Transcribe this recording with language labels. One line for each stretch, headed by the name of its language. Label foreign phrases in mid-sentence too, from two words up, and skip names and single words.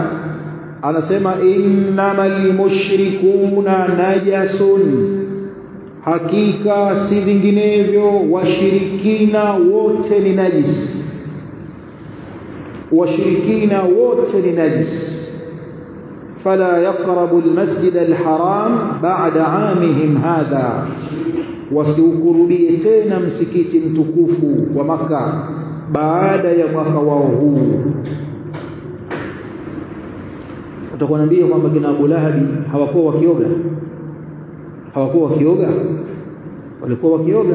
Swahili: Anasema
Arabic: إنما المشركون نجس,
Swahili: hakika si vinginevyo washirikina wote ni najis. Washirikina wote ni najis.
Arabic: فلا يقربوا المسجد الحرام بعد عامهم هذا,
Swahili: wasiukurubie tena msikiti mtukufu wa Makkah baada ya mwaka wao huu. Utakwambia kwamba kina Abu Lahab hawakuwa wakioga? Hawakuwa wakioga? Walikuwa wakioga.